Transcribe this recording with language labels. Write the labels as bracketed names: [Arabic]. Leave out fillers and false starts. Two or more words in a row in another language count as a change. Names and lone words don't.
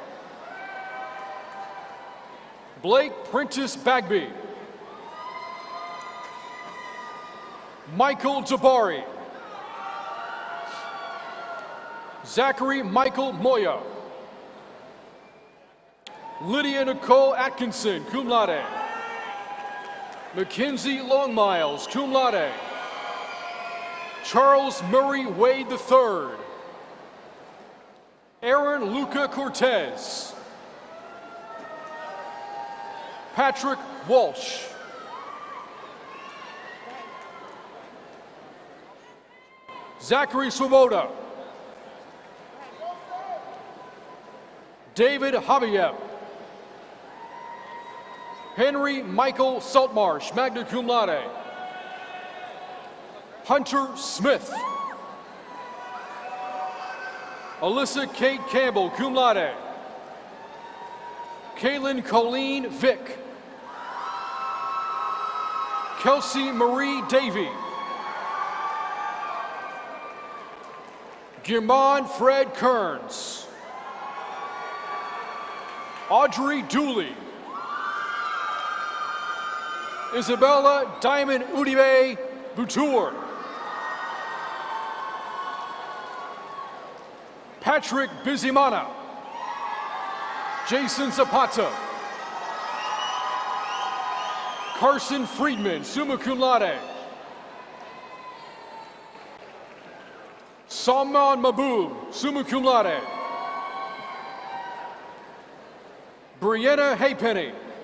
[English] Blake Prentice Bagby. Michael Jabari. Zachary Michael Moya. Lydia Nicole Atkinson, [Latin] cum laude. [English] Mackenzie Longmiles, [Latin] cum laude. [English] Charles Murray Wade III. Aaron Luca Cortez. Patrick Walsh. Zachary Swoboda. David Habiev. Henry Michael Saltmarsh, [Latin] magna cum laude. [English] Hunter Smith. Alyssa Kate Campbell, [Latin] cum laude. [English] Kaylin Colleen Vick. Kelsey Marie Davey. Guimond Fred Kearns. Audrey Dooley. Isabella Diamond Udibe Boutour. Patrick Bizimana. Jason Zapata. Carson Friedman, [Latin] summa cum laude. [English] Salman Mahbub, [Latin] summa cum laude. [English] Brianna Haypenny.